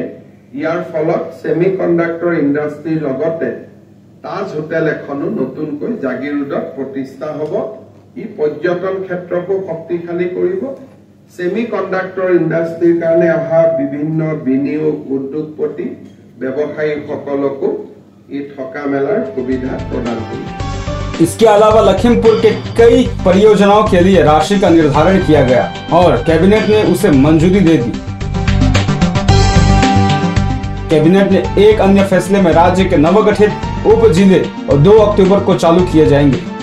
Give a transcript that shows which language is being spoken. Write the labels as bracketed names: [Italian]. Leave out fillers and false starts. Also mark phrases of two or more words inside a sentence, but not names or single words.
[Assamese] ইয়াৰ ফলত [English] semi conductor [Assamese] ইণ্ডাষ্ট্ৰীৰ লগতে তাজ হোটেল এখনো নতুনকৈ জাগিৰোডত প্ৰতিষ্ঠা হ'ব। ই পৰ্যটন ক্ষেত্ৰকো শক্তিশালী কৰিব। [English] semi conductor [Assamese] ইণ্ডাষ্ট্ৰীৰ কাৰণে অহা বিভিন্ন বিনিয়োগ উদ্যোগপতি ব্যৱসায়ীসকলকো ই থকা মেলাৰ সুবিধা প্ৰদান কৰিব। [Hindi] इसके अलावा लखीमपुर के कई परियोजनाओं के लिए राशि का निर्धारण किया गया और कैबिनेट ने उसे मंजूरी दे दी। कैबिनेट ने एक अन्य फैसले में राज्य के नवगठित उप जिले और 2 अक्टूबर को चालू किए जाएंगे।